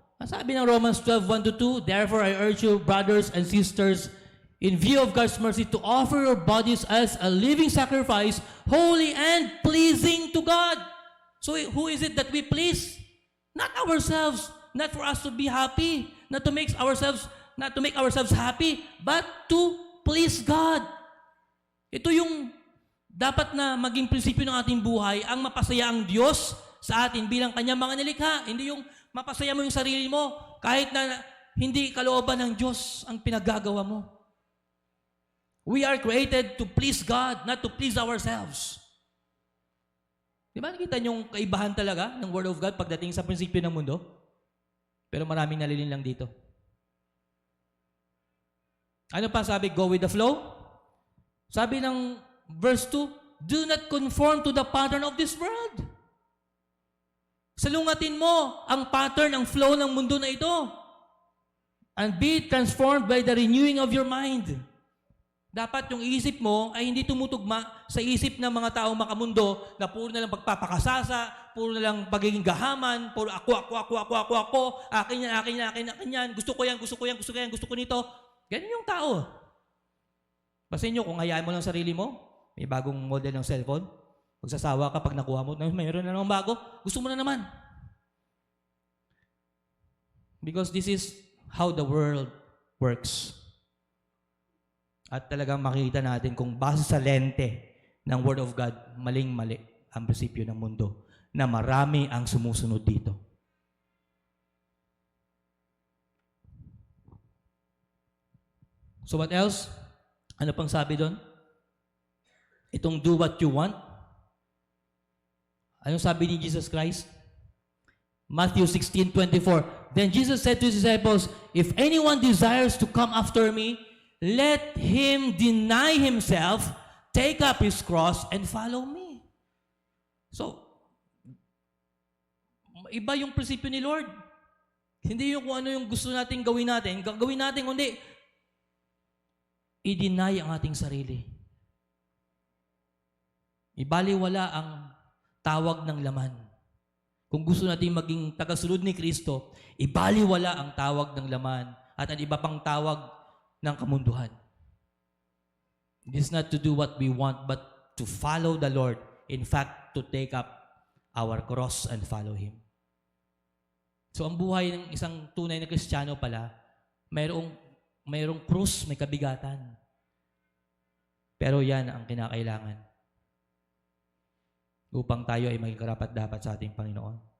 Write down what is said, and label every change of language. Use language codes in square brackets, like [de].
[tl] Ang sabi ng [en] Romans 12:1-2, therefore I urge you, brothers and sisters, in view of God's mercy, to offer your bodies as a living sacrifice, holy and pleasing to God. So who is it that we please? Not ourselves, not for us to be happy, not to make ourselves happy, but to please God. [tl] Ito yung dapat na maging prinsipyo ng ating buhay, ang mapasaya ang Diyos sa atin bilang Kanyang mga nilikha. Hindi yung mapasaya mo yung sarili mo kahit na hindi kalooban ng Diyos ang pinaggagawa mo. [en] We are created to please God, not to please ourselves. [tl] Di ba nakita niyong kaibahan talaga ng Word of God pagdating sa prinsipyo ng mundo? Pero maraming nalilinlang dito. Ano pa sabi? [en] Go with the flow? [tl] Sabi ng [en] verse 2, do not conform to the pattern of this world. [tl] Salungatin mo ang pattern, ang flow ng mundo na ito. [en] And be transformed by the renewing of your mind. [tl] Dapat yung isip mo ay hindi tumutugma sa isip ng mga taong makamundo na puro na lang pagpapakasasa, puro na lang pagiging gahaman, puro ako, akin yan, gusto ko yan, gusto ko nito. Ganyan yung tao. Basin nyo, kung hayaan mo lang sarili mo, may bagong model ng cellphone, magsasawa ka pag nakuha mo, mayroon na naman bago, gusto mo na naman. [en] Because this is how the world works. [tl] At talagang makikita natin kung base sa lente ng Word of God, maling-mali ang prinsipyo ng mundo na marami ang sumusunod dito. [en] So what else? [tl] Ano pang sabi doon? Itong [en] do what you want. [tl] Anong sabi ni Jesus Christ? Matthew 16:24. [en] Then Jesus said to his disciples, if anyone desires to come after me, let him deny himself, take up his cross, and follow me. [tl] So, iba yung prinsipyo ni Lord. Hindi yung kung ano yung gusto natin gawin natin, gagawin natin, kundi i-deny ang ating sarili. Ibaliwala ang tawag ng laman. Kung gusto natin maging tagasunod ni Kristo, ibaliwala ang tawag ng laman at ang iba pang tawag ng kamunduhan. [en] It is not to do what we want, but to follow the Lord. In fact, to take up our cross and follow Him. [tl] So, ang buhay ng isang tunay na Kristiyano pala, mayroong krus, may kabigatan. Pero yan ang kinakailangan upang tayo ay maging karapat-dapat sa ating Panginoon.